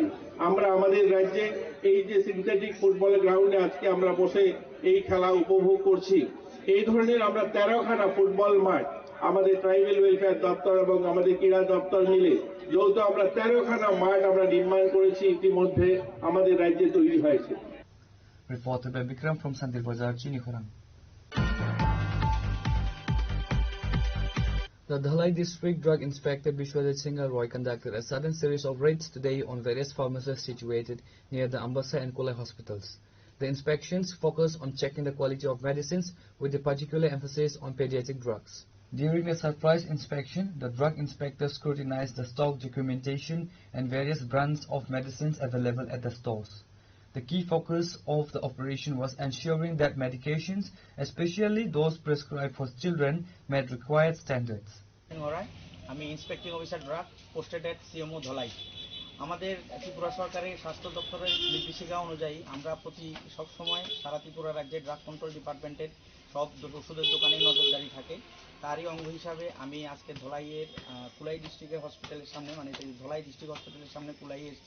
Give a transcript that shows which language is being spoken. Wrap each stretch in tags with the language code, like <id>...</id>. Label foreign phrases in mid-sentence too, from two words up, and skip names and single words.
<bn>আমরা আমাদের রাজ্যে এই যে</bn> <en>synthetic football grounde</en> <bn>আজকে আমরা বসে এই খেলা উপভোগ করছি, এই ধরনের আমরা 13খানা ফুটবল মাঠ আমাদের</bn> <en>tribal welfare</en> <bn>দপ্তর এবং আমাদের ক্রীড়া দপ্তর মিলে যৌথ আমরা 13খানা মাঠ আমরা নির্মাণ করেছি, ইতিমধ্যে আমাদের রাজ্যে তৈরি হয়েছে।</bn> <en>Reported by Vikram from Sandir Bazar, Chini Khurang. The Dhalai District Drug Inspector Bishwadit Singh Roy conducted a sudden series of raids today on various pharmacies situated near the Ambassa and Kolai hospitals. The inspections focus on checking the quality of medicines with a particular emphasis on pediatric drugs. During the surprise inspection, the drug inspector scrutinized the stock documentation and various brands of medicines available at the stores. The key focus of the operation was ensuring that medications, especially those prescribed for children, met required standards. আমি inspecting officer drug posted at CMO ধলাই।</en> <bn>আমাদের ত্রিপুরা সরকারের স্বাস্থ্য দপ্তরের নির্দেশিকা অনুযায়ী আমরা সবসময় সারা ত্রিপুরা রাজ্যের</bn> <en>drug control departmenter</en> <bn>সব ওষুধের দোকানে নজরদারি থাকে। তারই অঙ্গ হিসাবে আমি আজকে ধলাইয়ের কুলাই</bn> <en>districter hospitaler</en> <bn>সামনে, মানে ধলাই</bn> <en>district hospitaler</en> <bn>সামনে কুলাই এসেছি।</bn>